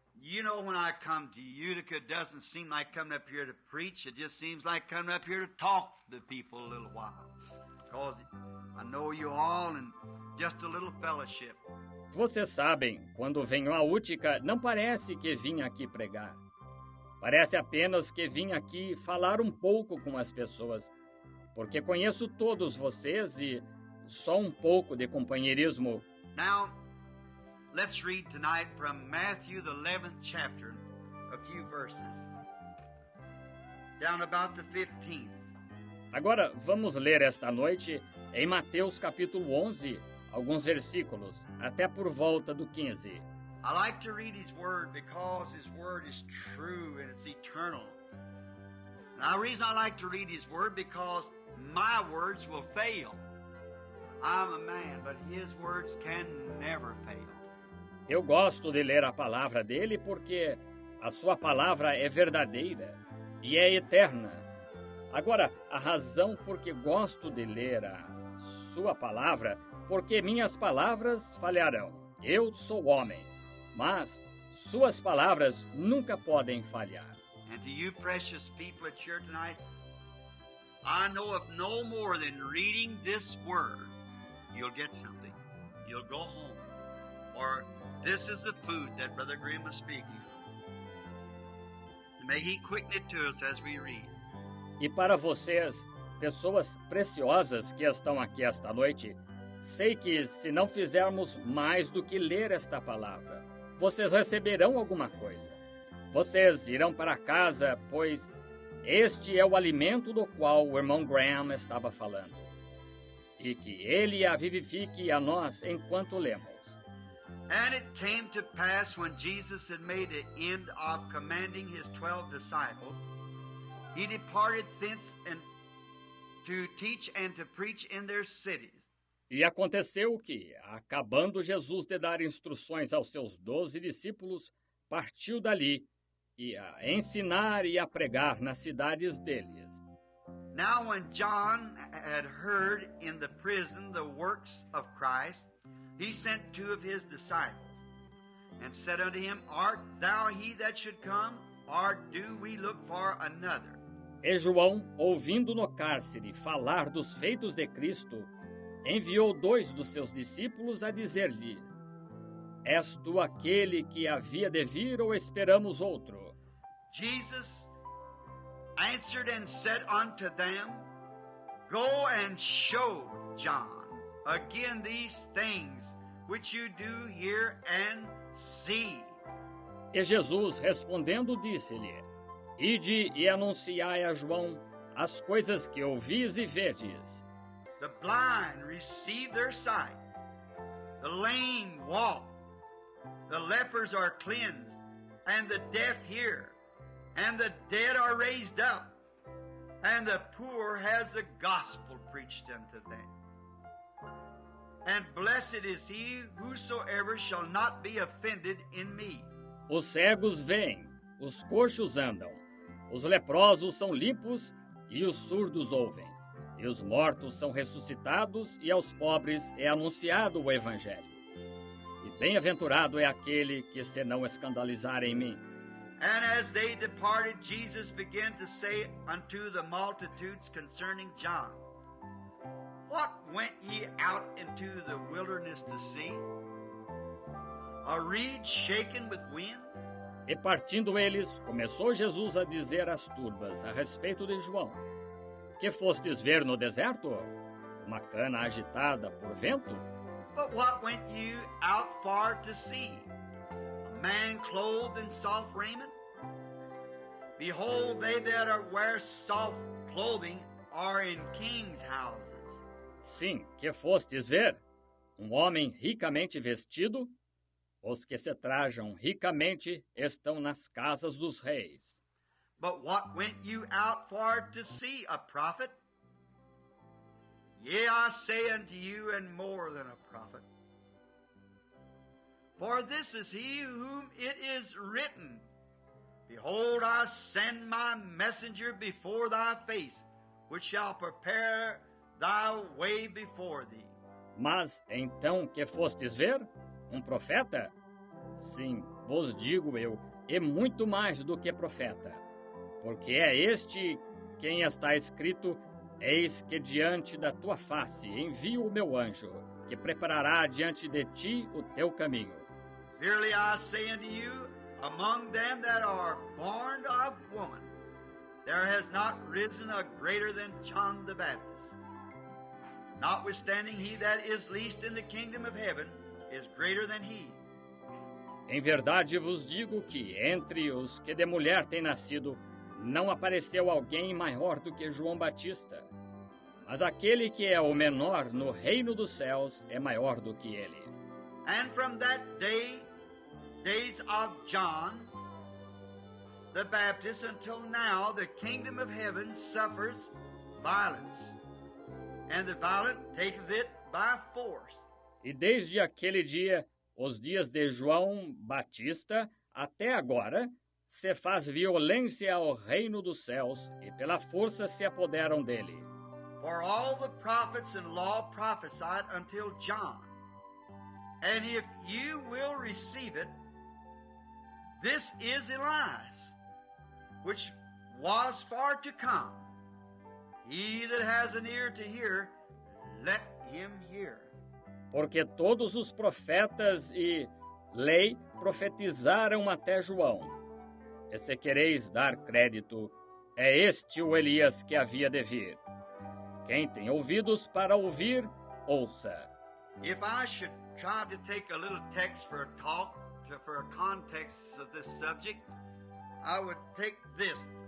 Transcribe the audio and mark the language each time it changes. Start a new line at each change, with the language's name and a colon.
English: You know, when I come to Utica, it doesn't seem like coming up here to preach. It just seems like coming up here to talk to people a little while. Because I know you all and just a little fellowship.
Portuguese: Vocês sabem, quando venho a Utica, não parece que vim aqui pregar. Parece apenas que vim aqui falar um pouco com as pessoas, porque conheço todos vocês e só um pouco de companheirismo.
English: Now, let's read tonight from Matthew, the 11th chapter, a few verses, down about the 15th.
Portuguese: Agora, vamos ler esta noite em Mateus capítulo 11, alguns versículos, até por volta do 15.
English: I like to read His Word because His Word is true and it's eternal. Now, the reason I like to read His Word because my words will fail. I'm a man, but His words can never fail.
Portuguese: Eu gosto de ler a palavra dele porque a sua palavra é verdadeira e é eterna. Agora, a razão por que gosto de ler a sua palavra, porque minhas palavras falharão. Eu sou homem, mas suas palavras nunca podem falhar.
English: And to you precious people at here tonight, I know of no more than reading this Word, you'll get something. You'll go home. Or this is the food that Brother Grimm was speaking of. May He quicken it to us as we read.
Portuguese: E para vocês, pessoas preciosas que estão aqui esta noite, sei que se não fizermos mais do que ler esta palavra, vocês receberão alguma coisa. Vocês irão para casa, pois este é o alimento do qual o irmão Graham estava falando. E que ele a vivifique a nós enquanto lemos.
English: And it came to pass when Jesus had made an end of commanding His 12 disciples, He departed thence and to teach and to preach in their cities.
Portuguese: E aconteceu que, acabando Jesus de dar instruções aos seus 12 discípulos, partiu dali e a ensinar e a pregar nas cidades deles.
English: Now when John had heard in the prison the works of Christ, he sent 2 of his disciples, and said unto him, Art thou he that should come, or do we look for another?
Portuguese: E João, ouvindo no cárcere falar dos feitos de Cristo, enviou 2 dos seus discípulos a dizer-lhe, És tu aquele que havia de vir ou esperamos outro?
English: Jesus answered and said unto them, Go and show John again these things which you do hear and see.
Portuguese: E Jesus, respondendo, disse-lhe, Ide e anunciai a João as coisas que ouvis e vedes.
English: The blind receive their sight, the lame walk, the lepers are cleansed, and the deaf hear, and the dead are raised up, and the poor has the gospel preached unto them. And blessed is he whosoever shall not be offended in me.
Portuguese: Os cegos veem, os coxos andam, os leprosos são limpos e os surdos ouvem, e os mortos são ressuscitados e aos pobres é anunciado o Evangelho. E bem-aventurado é aquele que se não escandalizar em mim.
English: And as they departed, Jesus began to say unto the multitudes concerning John, What went ye out into the wilderness to see? A reed shaken with wind?
Portuguese: E partindo eles, começou Jesus a dizer às turbas a respeito de João, Que fostes ver no deserto? Uma cana agitada por vento?
English: But what went you out for to see? A man clothed in soft raiment? Behold, they that wear soft clothing are in kings' houses.
Portuguese: Sim, que fostes ver? Um homem ricamente vestido? Os que se trajam ricamente estão nas casas dos reis.
English: But what went you out for to see? A prophet? Yea, I say unto you, and more than a prophet. For this is he whom it is written, Behold, I send my messenger before thy face, which shall prepare thy way before thee.
Portuguese: Mas então que fostes ver? Um profeta? Sim, vos digo eu, e muito mais do que profeta, porque é este quem está escrito: eis que diante da tua face envio o meu anjo, que preparará diante de ti o teu caminho.
English: Verily I say unto you, among them that are born of woman, there has not risen a greater than John the Baptist. Notwithstanding, he that is least in the kingdom of heaven is greater than he.
Portuguese: Em verdade vos digo que, entre os que de mulher têm nascido, não apareceu alguém maior do que João Batista. Mas aquele que é o menor no reino dos céus é maior do que ele.
English: And from that days of John the Baptist until now, the kingdom of heaven suffers violence, and the violent taketh it by force.
Portuguese: E desde aquele dia, os dias de João Batista, até agora, se faz violência ao reino dos céus, e pela força se apoderam dele.
English: For all the prophets and law prophesied until John. And if you will receive it, this is Elias, which was far to come. He that has an ear to hear, let him hear.
Portuguese: Porque todos os profetas e lei profetizaram até João. E se quereis dar crédito, é este o Elias que havia de vir. Quem tem ouvidos para ouvir, ouça.
English: If I should try to take a little text for a talk, for a context of this subject, I would take this.